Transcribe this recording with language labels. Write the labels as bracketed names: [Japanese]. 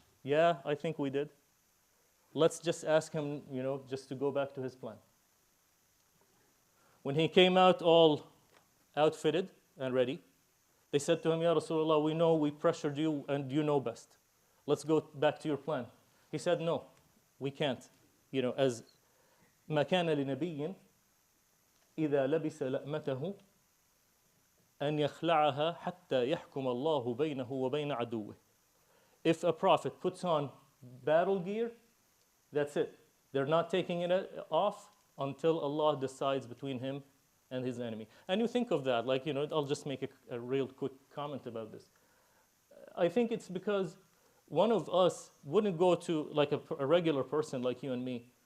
[English] Yeah, I think we did. Let's just ask him, just to go back to his plan. When he came out all outfitted and ready, they said to him, Ya Rasulullah, we know we pressured you and you know best. Let's go back to your plan. He said, no, we can't. [Arabic] As ما كان لنبي إذا لبس لأمته أن يخلعها حتى يحكم الله بينه وبين عدوه. [English] If a prophet puts on battle gear, that's it. They're not taking it off until Allah decides between him and his enemy. And you think of that, I'll just make a real quick comment about this. I think it's because one of us wouldn't go to, like a regular person like you and me,